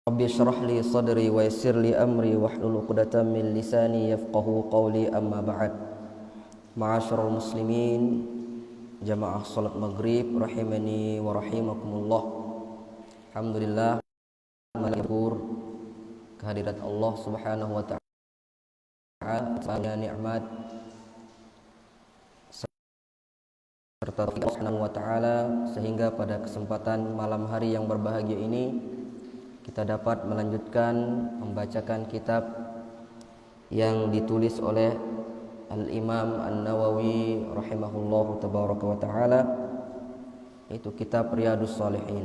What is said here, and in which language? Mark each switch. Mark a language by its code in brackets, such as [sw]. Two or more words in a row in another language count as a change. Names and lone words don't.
[ar] رب اشرح لي صدري ويسر لي أمري واحلل عقدة من لساني يفقهوا قولي أما بعد. معاشر المسلمين، جماعة صلاة المغرب رحمني ورحمكم الله. [id] Alhamdulillah, masyukur kehadirat [ar] الله سبحانه وتعالى, [id] nikmat serta [ar] الله سبحانه وتعالى, [id] sehingga pada kesempatan malam hari yang berbahagia ini kita dapat melanjutkan membacakan kitab yang ditulis oleh Al-Imam An-Nawawi [ar] رحمه الله تبارك وتعالى, [id] yaitu kitab Riyadhus Shalihin.